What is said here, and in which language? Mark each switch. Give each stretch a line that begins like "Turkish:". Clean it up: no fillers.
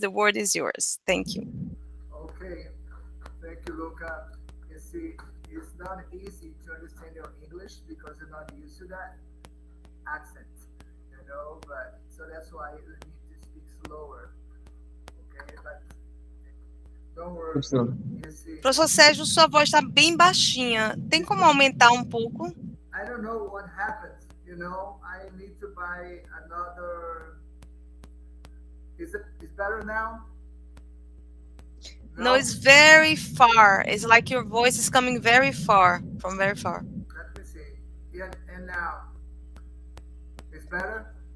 English: The word is yours. Thank you. Okay, thank you, Luca. You see, it's not easy to understand your English because you're not used to that accent, but so that's why you need to speak slower. Okay, but don't worry. You see,
Portuguese: Professor Sérgio, sua voz está bem baixinha. Tem como aumentar um pouco?
English: I don't know what happened. I need to buy another. Is it better now? No, it's very far. It's like your voice is coming very far, from very far. Let me see. Yeah, and now it's better.